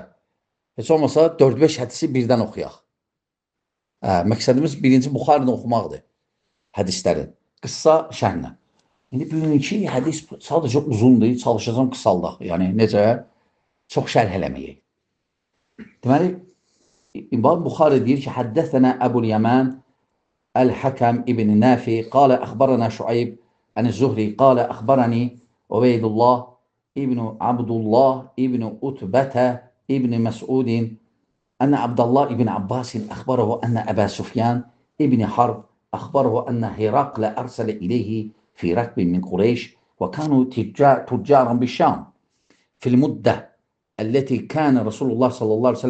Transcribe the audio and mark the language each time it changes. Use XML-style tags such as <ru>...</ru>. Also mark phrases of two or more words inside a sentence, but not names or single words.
<az>Heç olmasa 4-5 hədisi birdən oxuyaq. Məqsədimiz birinci Buxarini oxumaqdır. Hədislərin. Qıssa şərhlə. İndi bugünkü hədis sadəcə uzundur, çalışacağım qısaldaq. Yəni, necə? Çox şərh eləməyək. Deməli, İmam Buxari deyir ki,</az> <ar>حدثنا أبو اليمان الحكم ابن نافي قال أخبرنا شعيب عن الزهري قال أخبرني عبيد الله ابن عبد الله ابن أتبة ابن مسعود أن عبد الله ابن عباس أخبره أن أبا سفيان ابن حرب أخبره أن هرقل أرسل إليه في ركب من قريش وكانوا تجارا بالشام في المدة التي كان رسول الله صلى الله عليه</ar>